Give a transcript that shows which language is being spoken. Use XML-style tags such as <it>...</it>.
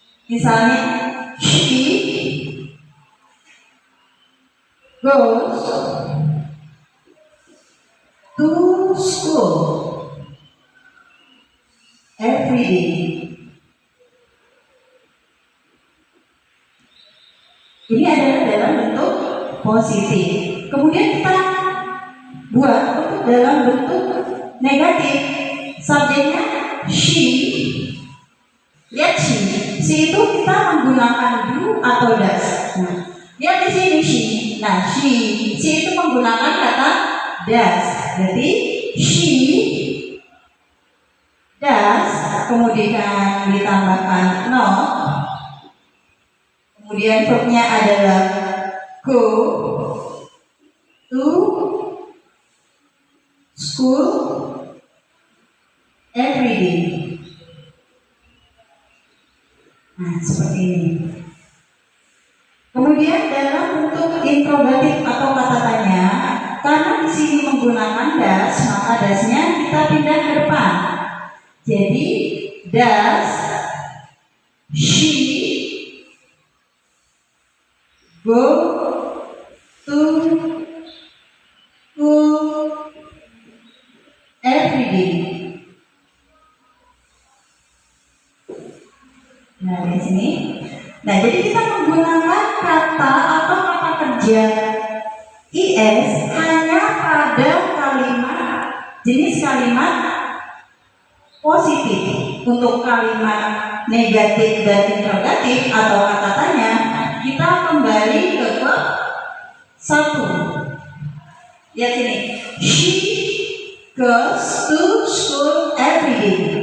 <en>Misalnya, she goes to school every day.</en> <id>Ini adalah dalam bentuk positif. Kemudian kita buat untuk dalam bentuk negatif. Subjeknya she. Lihat she itu kita menggunakan do atau does. Nah, lihat di sini she. Nah, she itu menggunakan kata does. Jadi she does, kemudian ditambahkan not. Kemudian verbnya adalah go to school every day. Nah, seperti ini. Kemudian dalam bentuk interrogatif atau kata tanya, karena di sini menggunakan does, maka does-nya kita pindah ke depan.</id> <en>Jadi does she go to school every day.</en> <id>Nah, di sini. Nah, jadi kita menggunakan kata atau kata kerja is hanya pada kalimat jenis kalimat positif. Untuk kalimat negatif dan interrogatif atau kata tanya, kita kembali ke verb 1. Lihat sini.</id> <en>She goes to school every day.</en>